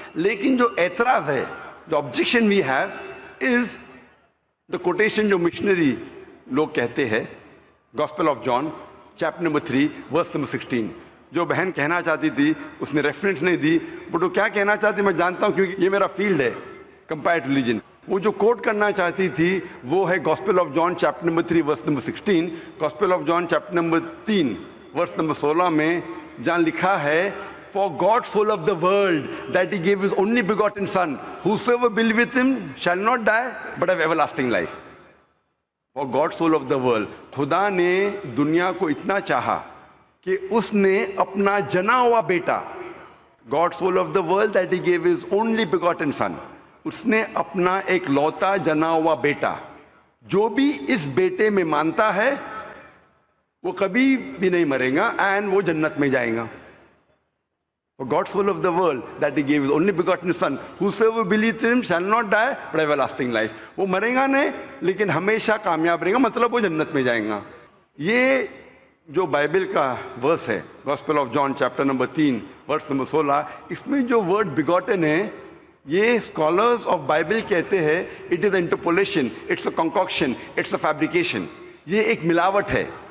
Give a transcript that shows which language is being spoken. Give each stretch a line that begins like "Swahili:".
Urdu: لیکن جو اعتراض ہے، جو objection
English: we have is the quotation
Urdu: جو مشنری لوگ کہتے ہیں، gospel of John chapter number 3 verse number 16. جو بہن کہنا چاہتی تھی اس نے ریفرنس نہیں دی، بٹ وہ کیا کہنا چاہتی میں جانتا ہوں کیونکہ یہ میرا فیلڈ ہے، کمپیئرڈ ریلیجن. وہ جو کوٹ کرنا چاہتی تھی وہ ہے gospel of John chapter number 3 verse number 16. Gospel of John chapter number 3 verse number 16 میں جہاں لکھا ہے
English: For God so loved the world that he gave his only begotten son, whosoever believeth him shall not die but have everlasting life. For God so loved the world.
Urdu: خدا نے دنیا کو اتنا چاہا کہ اس نے اپنا جنا ہوا بیٹا،
English: God so loved the world that he gave his only begotten son.
Urdu: اس نے اپنا ایک لوتا جنا ہوا بیٹا، جو بھی اس بیٹے میں مانتا ہے وہ کبھی بھی نہیں مرے گا اینڈ وہ جنت میں جائے گا.
English: For God so loved the world that he gave his only begotten son, whosoever believes in him shall not die but have everlasting life.
Urdu: وہ مرے گا نہیں لیکن ہمیشہ کامیاب رہے گا، مطلب وہ جنت میں جائیں گا. یہ جو بائبل کا ورس ہے gospel of John chapter number 3 verse number 16، اس میں جو ورڈ بگوٹن ہے یہ اسکالرز آف بائبل کہتے ہیں
English: It is interpolation, it's a concoction, it's a fabrication.
Urdu: یہ ایک ملاوٹ ہے.